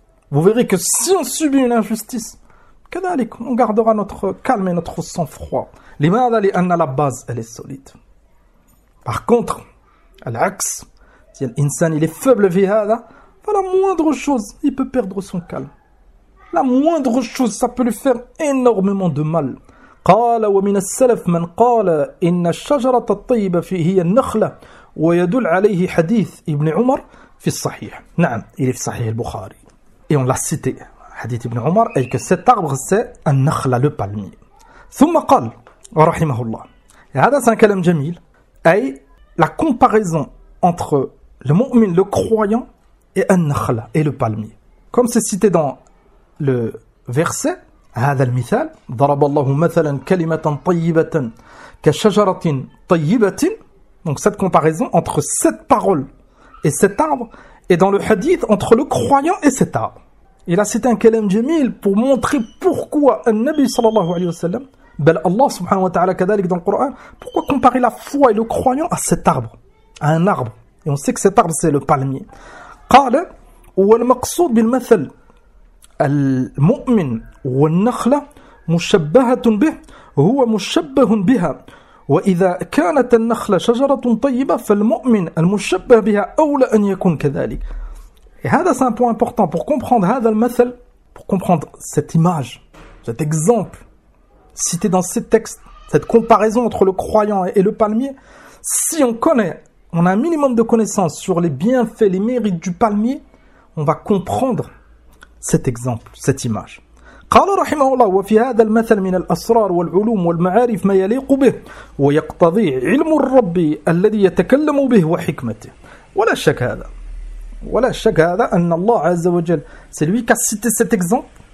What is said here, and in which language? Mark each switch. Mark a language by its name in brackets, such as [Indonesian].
[French] Vous verrez que si on subit une injustice, que dalle, on gardera notre calme et notre sang-froid. L'imam Ali en a la base, elle est solide. Par contre, à l'axe, si l'insan est faible, la moindre chose, il peut perdre son calme. La moindre chose, ça peut lui faire énormément de mal. [Arabic] قال ومن السلف من قال إن الشجرة الطيبة فيه هي النخلة ويدل عليه حديث ابن عمر في الصحيح. نعم, [French] il est [Arabic] صحيح البخاري. [French] Et on l'a cité, hadith ibn Umar, et que cet arbre c'est un نخلة, le palmier. [Arabic] ثم قال رحمه الله. Et هذا [French] c'est un [Arabic] كلام جميل. [French] أي la comparaison entre le mu'min, le croyant, et un نخلة, et le palmier. Comme c'est cité dans le verset, [Arabic] هذا المثال ضرب الله مثلا كلمة طيبة كشجرة طيبة. [French] Donc cette comparaison entre cette parole et cet arbre, et dans le hadith entre le croyant et cet arbre. Et là c'est un [Arabic] kalam jamil [French] pour montrer pourquoi un Nabi sallallahu alayhi wa sallam, [Arabic] bel Allah subhanahu wa ta'ala kadalik [French] dans le Coran, pourquoi comparer la foi et le croyant à cet arbre, à un arbre. Et on sait que cet arbre c'est le palmier. [Arabic] قال والمقصود بالمثل المؤمن والنخلة مشبهة به هو مشبه بها وإذا كانت النخلة شجرة طيبة فالمؤمن المشبه بها أولى أن يكون كذلك. [French] Et هذا c'est un point important pour comprendre [Arabic] هذا المثل, [French] pour comprendre cette image, cet exemple cité dans ce texte, cette comparaison entre le croyant et le palmier. Si on connaît, on a un minimum de connaissances sur les bienfaits, les mérites du palmier, on va comprendre cet exemple, cette image. [Arabic] قال رحمه الله وفي هذا المثل من الأسرار والعلوم والمعارف ما يليق به ويقتضي علم الرب الذي يتكلم به وحكمته. ولا شك هذا, ولا شك هذا أن الله عز وجل, [French] c'est lui qui a cité cet exemple.